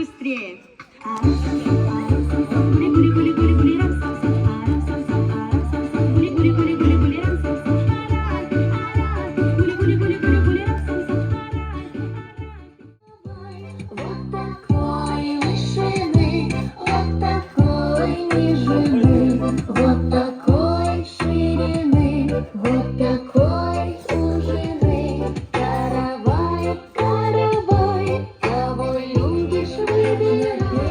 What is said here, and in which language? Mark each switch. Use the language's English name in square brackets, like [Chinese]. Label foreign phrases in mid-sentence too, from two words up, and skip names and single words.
[English] again. Guli guli guli guli guli ram sam sam aram sam sam aram sam sam guli guli guli guli guli ram sam sam guli guli guli guli guli ram sam sam [Russian] Вот такой вышины, вот такой нежины, вот такой ширины, вот такой ужины. Каравай, каравай, кого любишь, выбирай.